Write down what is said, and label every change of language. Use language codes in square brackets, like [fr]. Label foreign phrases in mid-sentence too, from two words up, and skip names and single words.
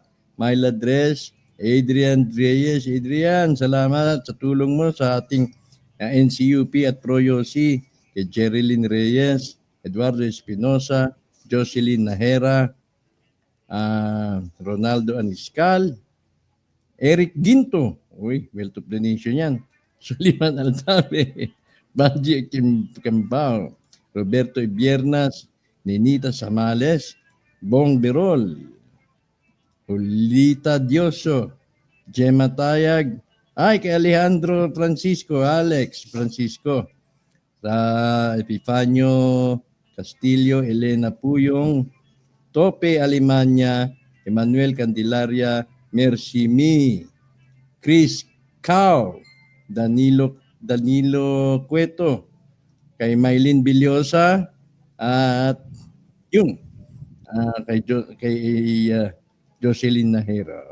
[tl] Myla Dres, Adrian Reyes, Adrian, salamat sa tulong mo sa ating NCUP at ProYosi, kay Jerilyn Reyes, Eduardo Espinosa, Jocelyn Nahera, Ronaldo Aniscal, Eric Ginto, [en] well to the nation [tl] yan, Suliman Altabe, Banji Kimbao, Roberto Ibiernas, Ninita Samales, Bong Birol, Julita Dioso, Gemma Tayag, kay Alejandro Francisco, Alex Francisco, sa Epifanio Castillo, Elena Puyong, Tope Alemania, Emmanuel Candelaria, Mercy Mi, Chris Cao, Danilo Cueto, kay Mylene Bilyosa, at yung kay Jocelyn Nahera.